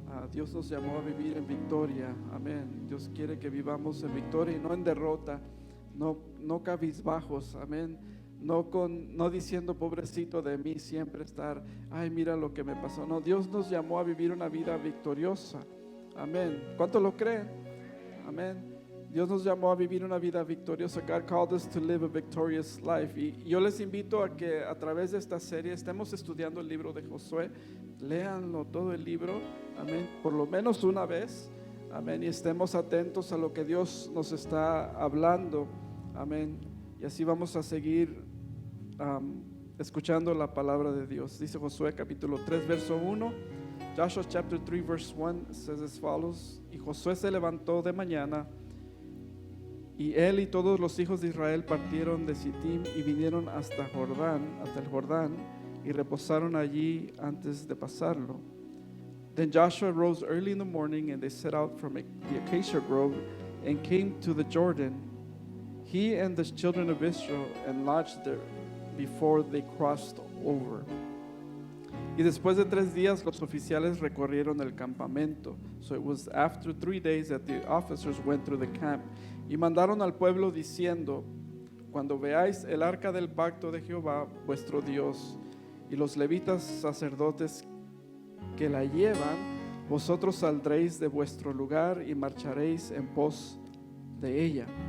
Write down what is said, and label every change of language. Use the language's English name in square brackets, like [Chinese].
[Spanish] Dios nos llamó a vivir en victoria, amén. Dios quiere que vivamos en victoria y no en derrota, no cabizbajos, amén. No diciendo pobrecito de mí, siempre estar, ay, mira lo que me pasó. No, Dios nos llamó a vivir una vida victoriosa, amén. ¿Cuántos lo creen? Amén. Dios nos llamó a vivir una vida victoriosa. [English] God called us to live a victorious life. [Spanish] Y yo les invito a que a través de esta serie estemos estudiando el libro de Josué. Léanlo todo el libro, amén, por lo menos una vez, amén, y estemos atentos a lo que Dios nos está hablando, amén, y así vamos a seguir escuchando la palabra de Dios. Dice Josué capítulo 3 verso 1. [English] Joshua chapter 3 verse 1 says as follows: [Spanish] y Josué se levantó de mañana, y él y todos los hijos de Israel partieron de Sittim y vinieron hasta el Jordán, y reposaron allí antes de pasarlo. [English] Then Joshua rose early in the morning, and they set out from the acacia grove and came to the Jordan, he and the children of Israel, and lodged there before they crossed over. [Spanish] Y después de 3 días los oficiales recorrieron el campamento. [English] So it was after 3 days that the officers went through the camp. [Spanish] Y mandaron al pueblo diciendo: cuando veáis el arca del pacto de Jehová vuestro Dios y los levitas sacerdotes que la llevan, vosotros saldréis de vuestro lugar y marcharéis en pos de ella.